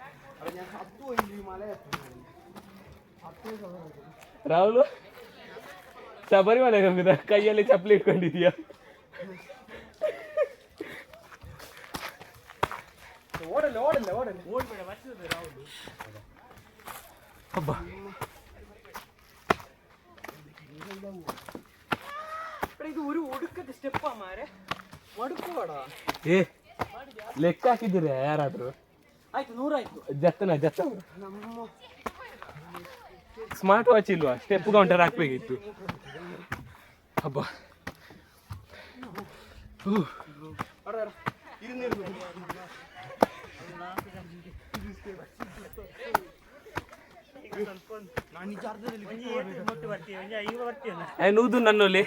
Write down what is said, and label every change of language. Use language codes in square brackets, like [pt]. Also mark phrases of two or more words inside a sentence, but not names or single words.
[kn] ರಾಹುಲ್ ಶಬರಿಮಲೆ ಹೋಗಿದ, ಕೈಯಲ್ಲಿ ಚಪ್ಪಲಿ ಇಟ್ಕೊಂಡಿದ್ಯಾ? [ml] ಇದು ഒരു ഒടുക്കത്തെ സ്റ്റെപ്പാ മാരെ മടുക്കുവാടാ. [kn] ಏ ಲೆಕ್ಕ ಹಾಕಿದ್ದೀರ ಯಾರಾದ್ರೂ? ಆಯ್ತು 100 ಆಯ್ತು. ಜತ್ತನ ಸ್ಮಾರ್ಟ್ ವಾಚ್ ಇಲ್ವಾ? ಸ್ಟೆಪ್ ಕೌಂಟರ್ ಹಾಕ್ಬೇಕಿತ್ತು. ಹಬ್ಬ ನೂದು ನನ್ನಲ್ಲಿ